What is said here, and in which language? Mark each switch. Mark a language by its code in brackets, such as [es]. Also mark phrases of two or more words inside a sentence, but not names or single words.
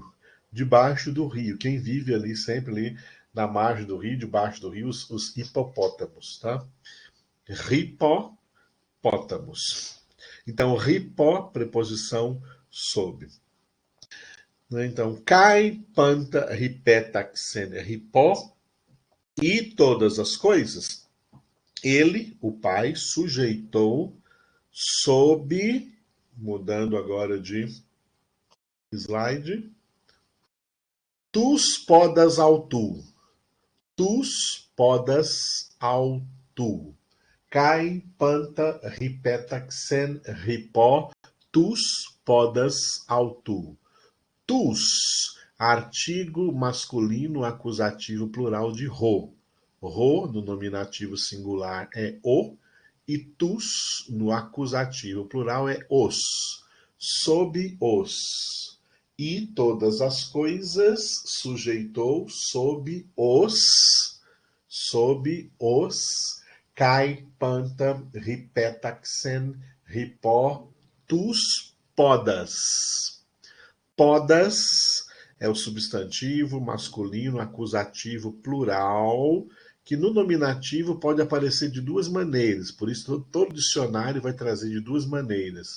[pt] Debaixo do rio. Quem vive ali, sempre ali na margem do rio, debaixo do rio, os hipopótamos, tá? Ripopótamos. Então, ripó, preposição sob. Então, cai, [el] πάντα ὑπέταξεν ὑπό, [pt] e todas as coisas, ele, o Pai, sujeitou sob, mudando agora de slide, [el] τοὺς πόδας αὐτοῦ. τοὺς πόδας αὐτοῦ. καὶ πάντα ὑπέταξεν ὑπὸ τοὺς πόδας αὐτοῦ. [pt] Tus, artigo masculino acusativo plural de ro. Ro, no nominativo singular, é o, e tus, no acusativo plural, é os. Sob os. E todas as coisas sujeitou sob os, [el] καὶ πάντα ὑπέταξεν ὑπὸ τοὺς πόδας. [pt] Podas é o substantivo masculino acusativo plural, que no nominativo pode aparecer de duas maneiras, por isso todo dicionário vai trazer de duas maneiras.